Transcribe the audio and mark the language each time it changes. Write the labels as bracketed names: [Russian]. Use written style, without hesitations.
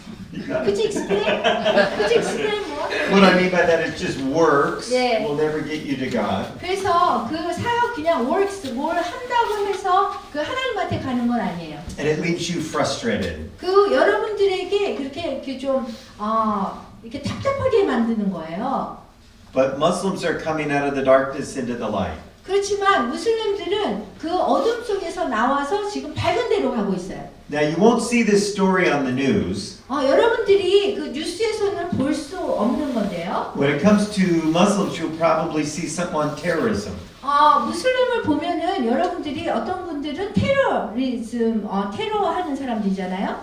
[English] You got Could you it. explain? Could you explain more? What I mean by that is just works Yeah. will never get you to God. [Korean] 그래서 그 사역 그냥 works 뭘 한다고 해서 그 하나님한테 가는 건 아니에요. [English] And it leaves you frustrated. [Korean] 그 여러분들에게 그렇게 좀 이렇게 답답하게 만드는 거예요. [English] But Muslims are coming out of the darkness into the light. [Korean] 그렇지만 무슬림들은 그 어둠 속에서 나와서 지금 밝은 데로 가고 있어요. [English] Now you won't see this story on the news. [Korean] 여러분들이 그 뉴스에서는 볼 수 없는 건데요. [English] When it comes to Muslims, you'll probably see something on terrorism. [Korean] 무슬림을 보면은 여러분들이 어떤 분들은 테러하는 사람들이잖아요.